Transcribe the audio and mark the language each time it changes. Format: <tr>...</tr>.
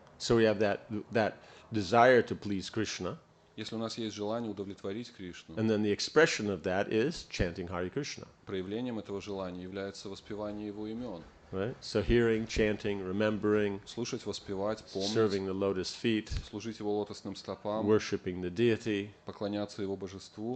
<en>So we have that desire to please Krishna.</en> <ru>Если у нас есть желание удовлетворить Кришну,</ru> <en>And then the expression of that is chanting Hare Krishna.</en> <ru>проявлением этого желания является воспевание его имен.</ru> <en>Right? So hearing, chanting, remembering,</en> <ru>Слушать, воспевать, помнить,</ru> <en>serving the lotus feet,</en> <ru>служить его лотосным стопам,</ru> <en>worshiping the deity,</en> <ru>поклоняться его божеству,</ru>